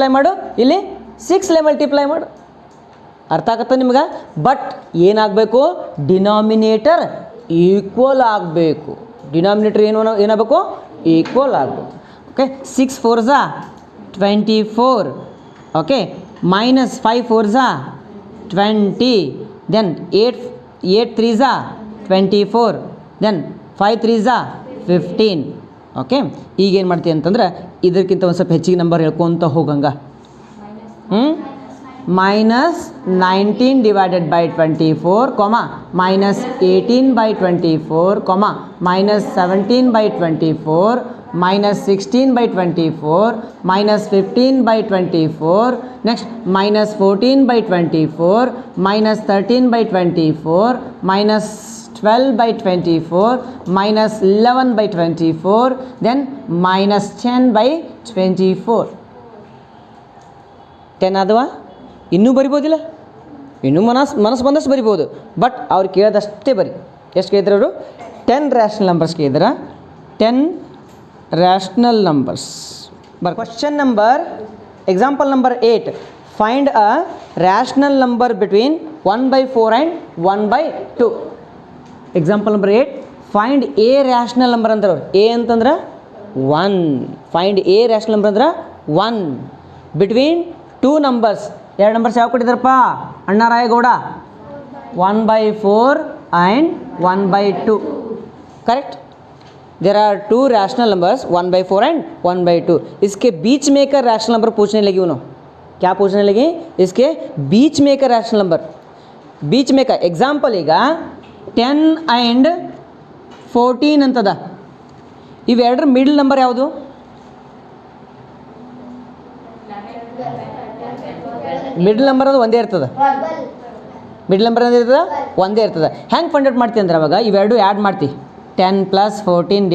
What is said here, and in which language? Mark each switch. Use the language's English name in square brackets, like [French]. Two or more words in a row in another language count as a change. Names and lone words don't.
[Kannada] ಮಾಡು ಇಲ್ಲಿ 6ಲೆ ಮಲ್ಟಿಪ್ಲೈ ಮಾಡು ಅರ್ಥ ಆಗತ್ತೆ ನಿಮ್ಗೆ ಬಟ್ ಏನಾಗಬೇಕು ಡಿನಾಮಿನೇಟರ್ ಈಕ್ವಲ್ ಆಗಬೇಕು ಡಿನಾಮಿನೇಟರ್ ಏನಾಗಬೇಕು ಈಕ್ವಲ್ ಆಗಬೇಕು [English] okay 6 4 24 okay minus 5 4 20 then 8 3 24 then 5 3 15 okay [Kannada] ಈಗೇನು ಮಾಡ್ತೀವಿ ಅಂತಂದ್ರೆ ಇದಕ್ಕಿಂತ ಒಂದು ಸ್ವಲ್ಪ ಹೆಚ್ಚಿಗೆ ನಂಬರ್ ಹೇಳ್ಕೊತ ಹೋಗಂಗ [English] minus 19 divided by 24 comma minus 18 by 24 comma minus 17 by 24 minus 16 by 24 minus 15 by 24 next minus 14 by 24 minus 13 by 24 minus 12 by 24 minus 11 by 24 then minus 10 by 24 [Kannada] 10 ಆದವಾ ಇನ್ನೂ ಬರಿಬೋದಿಲ್ಲ ಇನ್ನೂ ಮನಸ್ಸು ಬಂದಷ್ಟು ಬರಿಬೋದು ಬಟ್ ಅವ್ರು ಕೇಳಿದಷ್ಟೇ ಬರಿ ಎಷ್ಟು ಕೇಳಿದ್ರು ಅವರು [English] 10 rational numbers ಕೇಳಿದ್ರ 10 rational numbers question number example number 8 find a rational number between 1/4 and 1/2 example number 8 find a rational number [Kannada] ಅಂತಾರೆ ಅವ್ರು [English] a ಅಂತಂದ್ರೆ 1 find a rational number ಅಂದ್ರೆ 1 between 2 numbers [Kannada] ಎರಡು ನಂಬರ್ಸ್ ಯಾವ ಕೊಟ್ಟಿದ್ದಾರಪ್ಪ ಅಣ್ಣಾರಾಯಗೌಡ [English] 1/4 and 1/2 correct there are 2 rational numbers 1/4 and 1/2 [Hindi] इसके बीच में का [English] rational number [Hindi] पूछने लगी उन्होंने क्या पूछने लगी इसके बीच में का [English] rational number [Hindi] बीच में का एग्जाम्पल [Kannada] ಈಗ 10 ಆ್ಯಂಡ್ 14 ಅಂತದ ಇವೆರಡರ [English] middle number [Kannada] ಯಾವುದು [English] middle number [Kannada] ಅದು ಒಂದೇ ಇರ್ತದೆ [English] middle number [Kannada] ಇರ್ತದೆ ಒಂದೇ ಇರ್ತದೆ ಹೆಂಗೆ [English] find out [Kannada] ಮಾಡ್ತೀವಿ ಅಂದ್ರೆ ಅವಾಗ ಇವೆರಡು ಆ್ಯಡ್ ಮಾಡ್ತೀವಿ 10 + 14